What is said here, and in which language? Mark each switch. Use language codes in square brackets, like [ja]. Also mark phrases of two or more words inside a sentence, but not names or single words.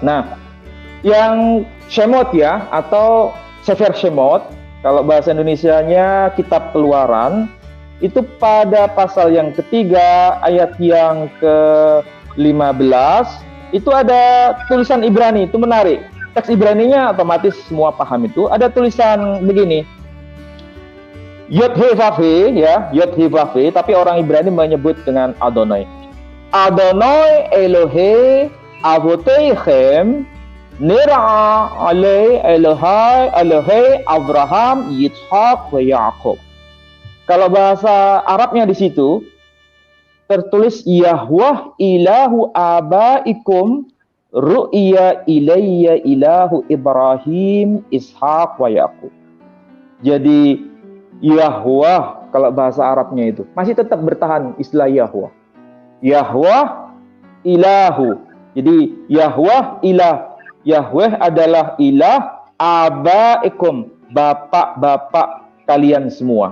[id] Nah, yang Shemot ya, atau Sefer Shemot, kalau bahasa Indonesianya Kitab Keluaran, itu pada pasal yang ketiga, ayat yang ke-15, itu ada tulisan Ibrani, itu menarik. Teks Ibraninya otomatis semua paham itu. Ada tulisan begini, Yod-He-Vav-He, ya, Yod-He-Vav-He, tapi orang Ibrani menyebut dengan Adonai. [he] אדוני אלהי אבותיכם נראה אלי אלהי אברהם יצחק ויעקב. [id] Kalau bahasa Arabnya di situ tertulis [ar] يهوه إله آبائكم رؤيا إليّ إله إبراهيم إسحاق ويعقوب. [id] Jadi Yahweh kalau bahasa Arabnya itu masih tetap bertahan istilah Yahweh. Yahweh ilahu. Jadi Yahweh ilah. Yahweh adalah [ar] إله آبائكم, [id] bapak-bapak kalian semua.